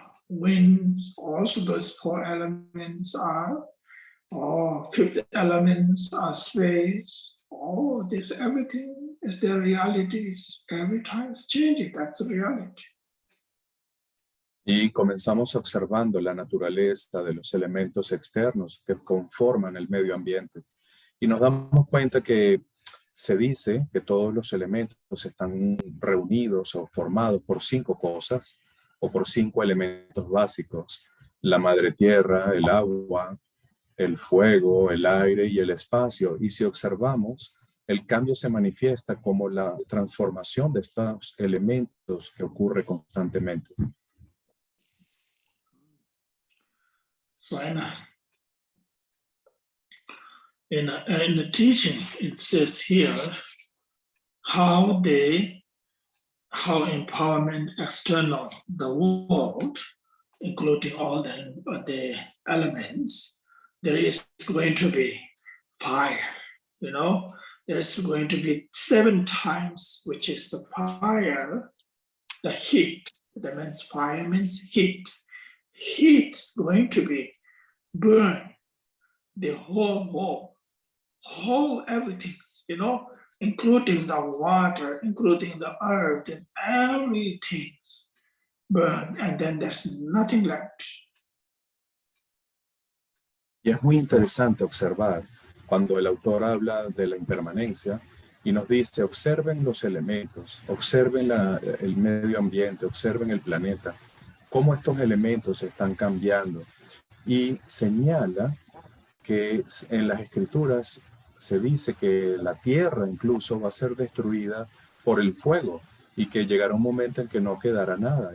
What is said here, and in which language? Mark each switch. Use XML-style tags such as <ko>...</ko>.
<en>winds, also those 4 elements are, fifth elements are space. This everything is their realities. Every time it's changing, that's the reality.</en> <es>Y comenzamos observando la naturaleza de los elementos externos que conforman el medio ambiente. Y nos damos cuenta que se dice que todos los elementos están reunidos o formados por 5 cosas o por 5 elementos básicos: la madre tierra, el agua, el fuego, el aire y el espacio. Y si observamos, el cambio se manifiesta como la transformación de estos elementos que ocurre constantemente.</es> <en>So in the teaching, it says here how empowerment external the world, including all the elements, there is going to be fire, there's going to be 7 times, which is the fire, the heat. That means fire means heat. Heat's going to be burn the whole everything, including the water, including the earth and everything. burn, and then there's nothing left.</en> <es>Y es muy interesante observar cuando el autor habla de la impermanencia y nos dice, observen los elementos, observen el medio ambiente, observen el planeta, cómo estos elementos están cambiando. Y señala que en las escrituras se dice que la tierra incluso va a ser destruida por el fuego y que llegará un momento en que no quedará nada.</es>